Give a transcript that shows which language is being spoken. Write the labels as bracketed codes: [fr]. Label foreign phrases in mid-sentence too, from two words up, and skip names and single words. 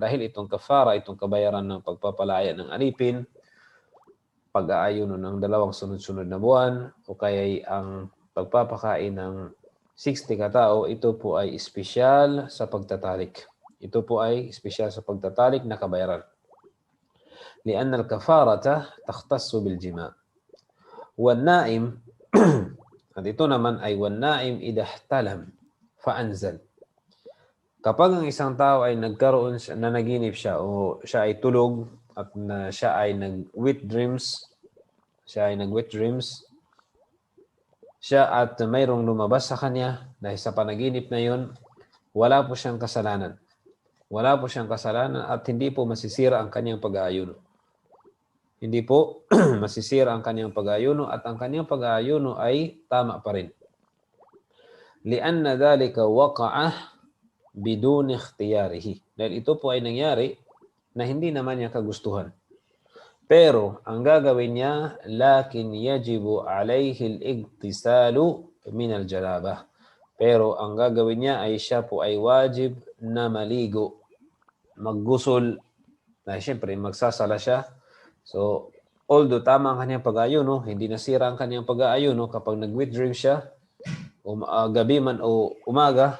[tl] Dahil itong kafara, itong kabayaran ng pagpapalaya ng alipin, pag-aayuno ng 2 sunod-sunod na buwan, o kaya ang pagpapakain ng 60 katao, ito po ay espesyal sa pagtatalik. Ito po ay espesyal sa pagtatalik na kabayaran. [ar] لأن الكفارة تختص بالجماع. والنائم, [tl] at ito naman ay والنائم إذا احتلم فأنزل. Kapag ang isang tao ay nagkaroon na naginip siya o siya ay tulog at siya ay nag- [en] wet dreams, [tl] siya at mayroong lumabas sa kanya dahil sa panaginip na yun, wala po siyang kasalanan. Wala po siyang kasalanan at hindi po masisira ang kanyang pag-aayuno. Hindi po masisira ang kanyang pag-aayuno at ang kanyang pag-aayuno ay tama pa rin. [ar] لِأَنَّ ذَلِكَ وَقَعَ بِدُونِ اخْتِيَارِهِ. [tl] Dahil ito po ay nangyari na hindi naman niya kagustuhan. Pero ang gagawin niya, [ar] لَكِنْ يَجِبُ عَلَيْهِ الْإِغْتِسَالُ مِنَ الْجَنَابَةِ. [tl] Pero ang gagawin niya ay siya po ay wajib na maligo, maggusol, na siyempre magsasala siya. [en] So, although [tl] tama ang kanyang pag-aayuno, hindi nasira ang kanyang pag-aayuno kapag nag- [en] wet dream [tl] siya, gabi man o umaga.